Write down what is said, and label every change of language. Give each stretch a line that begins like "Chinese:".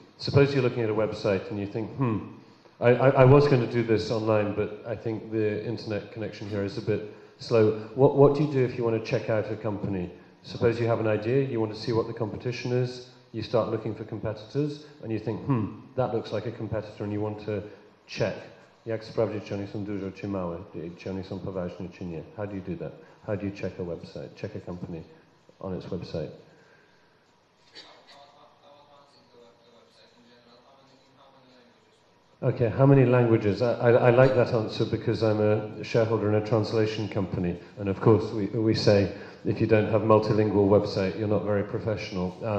English: Suppose you're looking at a website and you think, I was going to do this online, but I think the internet connection here is a bit slow. What do you do if you want to check out a company? Suppose you have an idea, you want to see what the competition is, you start looking for competitors, and you think, that looks like a competitor, and you want to check.
Polish: Jak sprawdzić, czy oni są duże, czy małe, czy oni są poważni, czy nie?
English: How do you do that? How do you check a website, check a company on its website? Okay, how many languages? I like that answer because I'm a shareholder in a translation company, and of course we say if you don't have a multilingual website, you're not very professional.